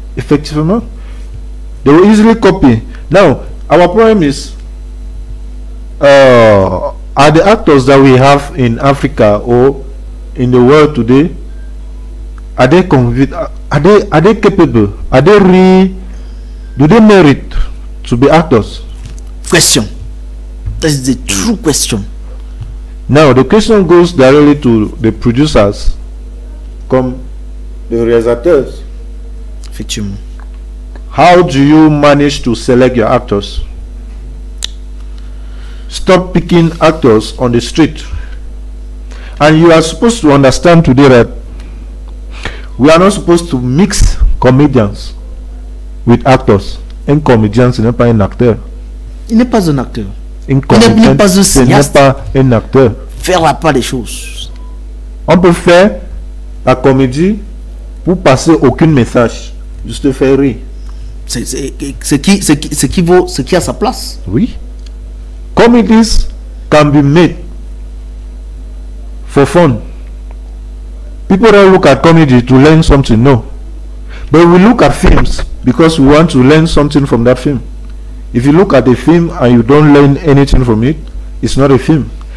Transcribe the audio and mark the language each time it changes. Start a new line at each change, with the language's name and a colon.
English: Effectively, they will easily copy. Now, our problem is, are the actors that we have in Africa or in the world today, are they capable? Are they do they merit to be actors? Question. That is the true question. Now the question goes directly to the producers, comme the réalisateurs.
French: Effectivement.
English: How do you manage to select your actors? Stop picking actors on the street. And you are supposed to understand today that we are not supposed to mix comedians with actors.
French: Un comédien, ce n'est pas un acteur. Il n'est pas un acteur. Un comédien, n'est pas un ce n'est cinéaste. pas un acteur. Faire la part des choses. On peut faire la comédie pour passer aucun message, juste faire rire. C'est ce qui a sa place. Oui.
English: Comedies can be made for fun. People don't look at comedy to learn something, no. But we look at films because we want to learn something from that film. If you look at a film and you don't learn anything from it, it's not a film.